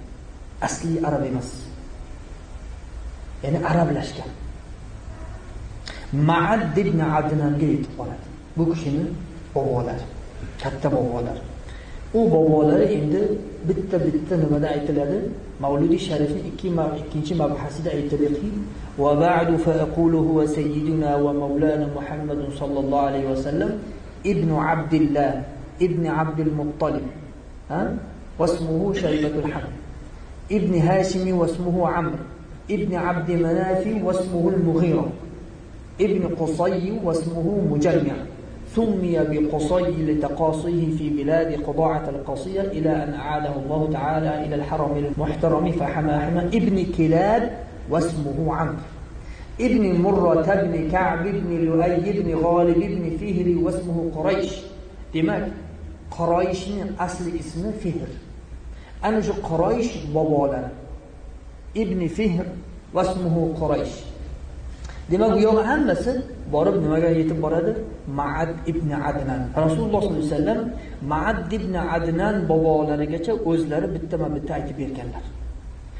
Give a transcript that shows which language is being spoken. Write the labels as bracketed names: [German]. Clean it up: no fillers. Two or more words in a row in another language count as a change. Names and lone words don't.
[Uzbek] Asli arab emas. Ya'ni arablashgan. Ma'ad ibn Adnanga yetib boradi. Bu kishining bobolari, katta bobolari. U bobolari endi bitta nimada aytiladi? Mavludi sharifning ikkinchi mabhasida aytiladi. [Arabic] وبعد فأقول هو سيدنا ومولانا محمد صلى الله عليه وسلم ابن عبد الله ابن عبد المطلب. واسمه شيبة الحمد ابن هاشم واسمه عمرو ابن عبد مناف واسمه المغيرة ابن قصي واسمه مجمع سمي بقصي لتقاصيه في بلاد قضاعة القصية إلى أن أعاده الله تعالى إلى الحرم المحترم فحمى ابن كلاب واسمه عمرو ابن مرة ابن كعب ابن لؤي ابن غالب ابن فهر واسمه قريش. [Uzbek] Demak, Qurayshning asli ismi Fihr. Ana shu Quraysh bobolari [Arabic] ابن فهر واسمه قريش. [Uzbek] Demak, bu yo'q hammasi borib nimaga yetib boradi? Ma'ad ibn Adnan. Rasululloh [Arabic] صلى الله عليه وسلم [Uzbek] Ma'ad ibn Adnan bobolarigacha o'zlari bittama-bitta aytib berganlar.